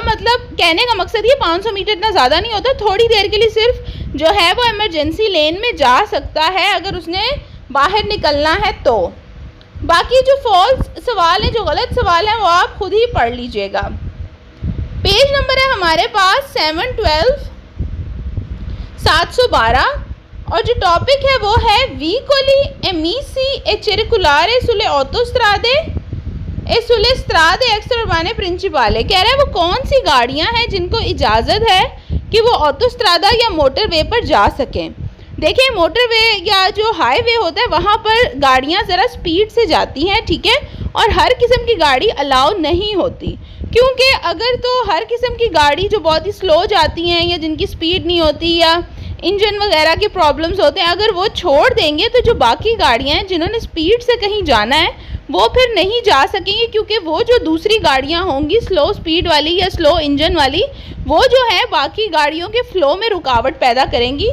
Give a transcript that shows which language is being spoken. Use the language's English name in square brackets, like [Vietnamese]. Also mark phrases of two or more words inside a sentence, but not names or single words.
[Hindi] मतलब कहने का मकसद ये 500 मीटर इतना ज़्यादा नहीं होता, थोड़ी देर के लिए सिर्फ जो है वो [English] emergency lane [Hindi] में जा सकता है अगर उसने बाहर निकलना है तो। बाकी जो फॉल्स सवाल हैं, जो गलत सवाल हैं, वो आप खुद ही पढ़ लीजिएगा। पेज नंबर है हमारे पास 712 और जो टॉपिक है वो है [Italian] veicoli emessi e circolare sulle autostrade e sulle strade extraurbane principali, [Hindi] कह रहा है वो कौन सी गाड़ियां हैं जिनको इजाज़त है कि वो ऑटोस्ट्रादा या मोटरवे पर जा सकें। देखिए मोटरवे या जो हाईवे होता है वहाँ पर गाड़ियाँ ज़रा स्पीड से जाती हैं, ठीक है, और हर किस्म की गाड़ी अलाउ नहीं होती, क्योंकि अगर तो हर किस्म की गाड़ी जो बहुत ही स्लो जाती हैं या जिनकी स्पीड नहीं होती या इंजन वगैरह के प्रॉब्लम्स होते हैं, अगर वो छोड़ देंगे तो जो बाकी गाड़ियाँ हैं जिन्होंने स्पीड से कहीं जाना है वो फिर नहीं जा सकेंगे, क्योंकि वो जो दूसरी गाड़ियाँ होंगी स्लो स्पीड वाली या स्लो इंजन वाली, वो जो है बाकी गाड़ियों के फ़्लो में रुकावट पैदा करेंगी।